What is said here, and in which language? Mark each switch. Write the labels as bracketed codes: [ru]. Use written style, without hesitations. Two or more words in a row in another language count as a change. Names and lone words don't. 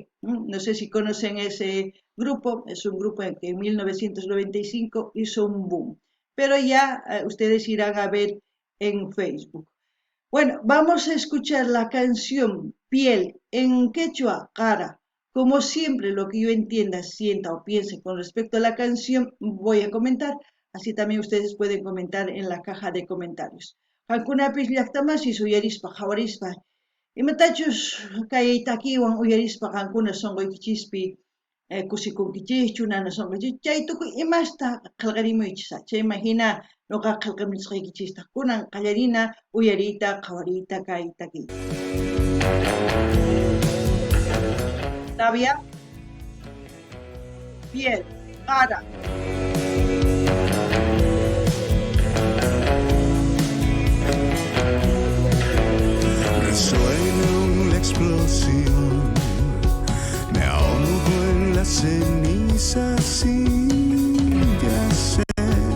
[es] No sé si conocen ese grupo, es un grupo que en 1995 hizo un boom, pero ya ustedes irán a ver en Facebook. Bueno, vamos a escuchar la canción Piel en quechua, cara. Como siempre, lo que yo entienda, sienta o piense con respecto a la canción, voy a comentar. Así también ustedes pueden comentar en la caja de comentarios. [qu] Hankunapis llaqtamasis uyarispa hawarispa. Imatachus kay takiwan uyarispa hankuna sonqoykichispi kusikunkichis nana sonqoykichispi chay tukuy imasta qillqarimuychis. Chayman hina noqa qillqamusqaykichista kunan qallarina uyarita qhawarita kay takiy. [es] Octavia, piel, cara. Resuena una explosión, me ahogo en las cenizas sin yacer.